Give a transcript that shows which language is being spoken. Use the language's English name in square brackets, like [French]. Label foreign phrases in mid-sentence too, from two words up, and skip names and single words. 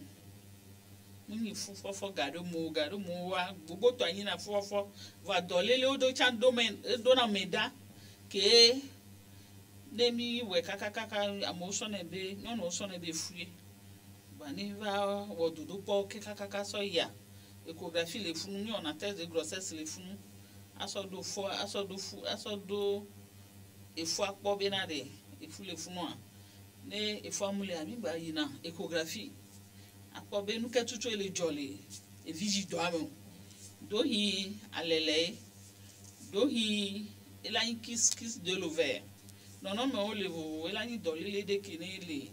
[Ewe] munyi fu fɔfɔ gaɖo mo wa gbogbo tɔ anyina fu fɔfɔ va dɔlelewo do tsa do na me da ke ne mi wɛ kakakaka amewo sɔnɛ be nyɔnuwo sɔnɛ be fue ba ne va wɔ dodo kpɔ ke kakaka sɔ yia échographie le funu nyɔna [French] test de grossesse [Ewe] le funu asɔ do efua kpɔ bena de efu le funua ne efua mu le ami ba yina échographie akpɔ be nu ke tutu ele dzɔ le evigi dɔ ame do hi alele do hi elanyi [French] kiss de l'ovaire [Ewe] nɔnɔmewo le vovovo elanyi dɔlele de ke ne le